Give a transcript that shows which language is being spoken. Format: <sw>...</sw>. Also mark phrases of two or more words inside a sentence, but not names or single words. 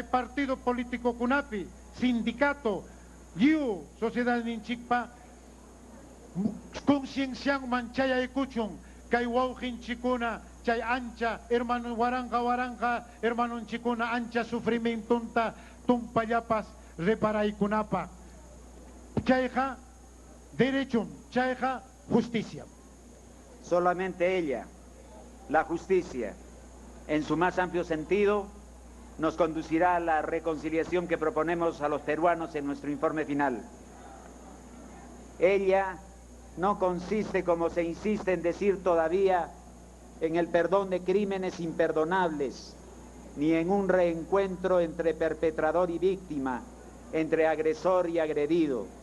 <es>partido político</es> <qu>kunapi sindicato liu sociedad ninchikpa conciencianman chay aykuchun kay wawqin chikuna chay ancha hermano waranja hermano chikuna ancha sufrimientunta tumpallapas reparaykunapa chayja derecho chayja justicia.</qu> <es>Solamente ella, la justicia, en su más amplio sentido, nos conducirá a la reconciliación que proponemos a los peruanos en nuestro informe final. Ella no consiste, como se insiste en decir todavía, en el perdón de crímenes imperdonables, ni en un reencuentro entre perpetrador y víctima, entre agresor y agredido.</es>